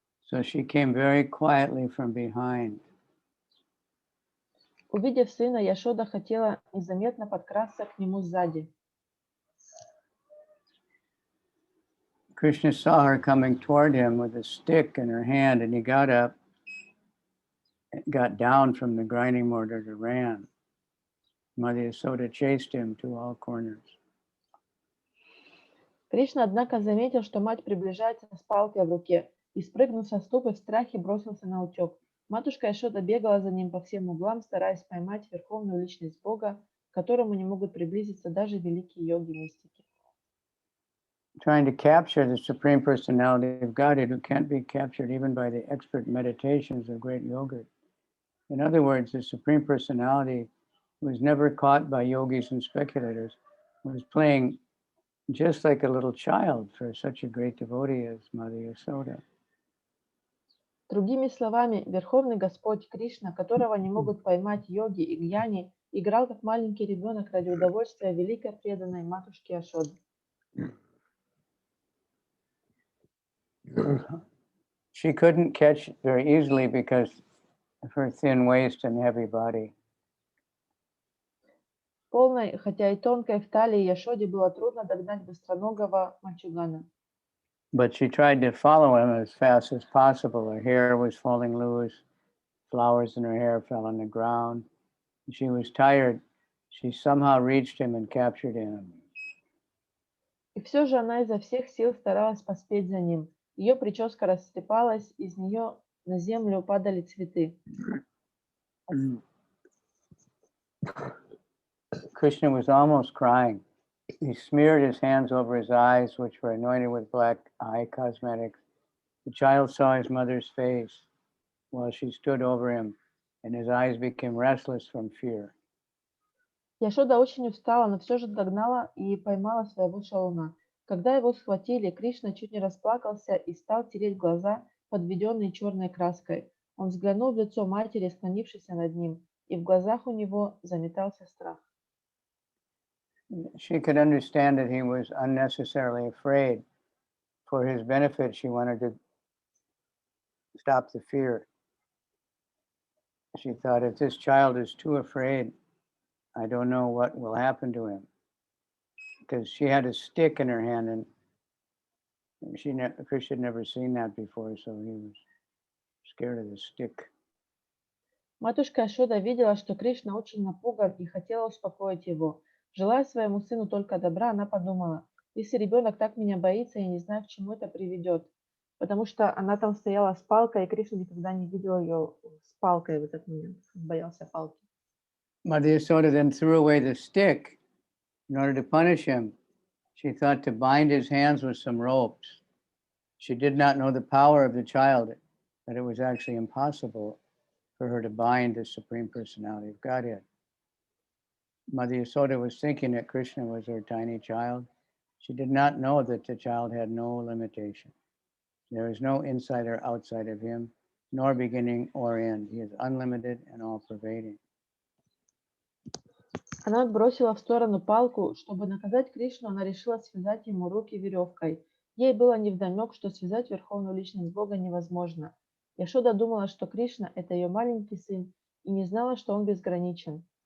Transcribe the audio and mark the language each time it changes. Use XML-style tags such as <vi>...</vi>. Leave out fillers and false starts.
<en>So she came very quietly from behind.</en> <ru>Увидев сына, Яшода хотела незаметно подкрасться к нему сзади.</ru> <en>Krishna saw her coming toward him with a stick in her hand, and he got up, got down from the grinding mortar and ran. Mother Yasoda chased him to all corners.</en> <ru>Кришна, однако, заметил, что мать приближается с палкой в руке, и, спрыгнув со ступы, в страхе бросился на утек. Матушка Яшода бегала за ним по всем углам, стараясь поймать верховную личность Бога, к которому не могут приблизиться даже великие йоги-мистики.</ru> <en>Trying to capture the Supreme Personality of Godhead, who can't be captured even by the expert meditations of great yogas. In other words, the Supreme Personality was never caught by yogis and speculators, was playing just like a little child for such a great devotee as Mother Yasoda.</en> <ru>Другими словами, Верховный Господь Кришна, которого не могут поймать йоги и гьяни, играл как маленький ребенок ради удовольствия великой преданной матушки Яшоды.</ru> <en>She couldn't catch it very easily because of her thin waist and heavy body.</en> <ru>Полной, хотя и тонкой в талии Яшоде было трудно догнать быстроногого мальчугана.</ru> <en>But she tried to follow him as fast as possible. Her hair was falling loose, flowers in her hair fell on the ground. She was tired. She somehow reached him and captured him.</en> <ru>И все же она изо всех сил старалась поспеть за ним. Ее прическа растрепалась, из нее на землю падали цветы.</ru> <en>Krishna was almost crying. He smeared his hands over his eyes, which were anointed with black eye cosmetics. The child saw his mother's face while she stood over him, and his eyes became restless from fear.</en> <ru>Яшода очень устала, но все же догнала и поймала своего шалуна. Когда его схватили, Кришна чуть не расплакался и стал тереть глаза, подведенные черной краской. Он взглянул в лицо матери, склонившейся над ним, и в глазах у него заметался страх.</ru> <en>She could understand that he was unnecessarily afraid. For his benefit, she wanted to stop the fear. She thought, if this child is too afraid, I don't know what will happen to him. Because she had a stick in her hand, and Krishna had never seen that before, so he was scared of the stick.</en> <ru>Матушка Яшода видела, что Кришна очень напуган и хотела успокоить его. Желая своему сыну только добра, она подумала, если ребенок так меня боится, я не знаю, к чему это приведет. Потому что она там стояла с палкой, и Кришна никогда не видел ее с палкой в этот момент. Он боялся палки.</ru> <en>Mother Yasoda then threw away the stick in order to punish him. She thought to bind his hands with some ropes. She did not know the power of the child, that it was actually impossible for her to bind the Supreme Personality of Godhead. Mother Yasoda was thinking that Krishna was her tiny child. She did not know that the child had no limitation. There is no inside or outside of him, nor beginning or end. He is unlimited and all-pervading.</en> <ru>Она отбросила в сторону палку. Чтобы наказать Кришну, она решила связать ему руки веревкой. Ей было невдомек, что связать верховную личность Бога невозможно. Яшода думала, что Кришна – это ее маленький сын, и не знала, что он безграничен.</ru>